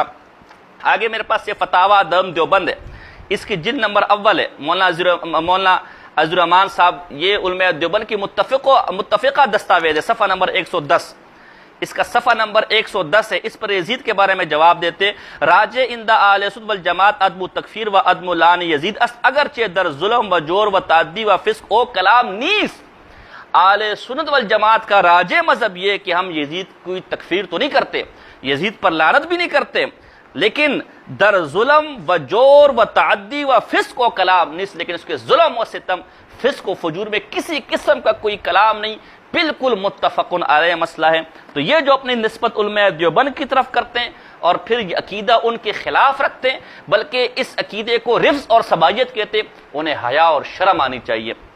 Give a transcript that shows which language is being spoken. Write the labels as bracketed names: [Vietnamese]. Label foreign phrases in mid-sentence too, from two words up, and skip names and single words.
[Urdu] آگے میرے پاس یہ فتاوی دم دیوبند ہے، اس کی جلد نمبر اول ہے، مولانا عزر الرحمان صاحب، یہ علماء دیوبند کی متفقہ دستاویز ہے، صفحہ نمبر 110، اس کا صفحہ نمبر 110 ہے۔ اس پر یزید کے بارے میں جواب دیتے [Persian] راجع اندہ اہل سنت والجماعت عدم تکفیر و عدم لعن یزید است اگرچہ در ظلم و جور و تعدی و فسق او کلام نیست۔ [Urdu] اہل سنت والجماعت کا راجع مذہب یہ کہ ہم یزید کوئی تکفیر تو نہیں کرتے، یزید پر لعنت بھی نہیں کرتے، لیکن [Persian] در ظلم و جور و تعدی و فسق و کلام [Urdu] نہیں، لیکن اس کے ظلم و ستم فسق و فجور میں کسی قسم کا کوئی کلام نہیں، بالکل متفقن علیہ مسئلہ ہے۔ تو یہ جو اپنی نسبت علماء دیوبند کی طرف کرتے ہیں اور پھر یہ عقیدہ ان کے خلاف رکھتے ہیں، بلکہ اس عقیدے کو رفض اور صبایت کہتے، انہیں حیا اور شرم آنی چاہیے۔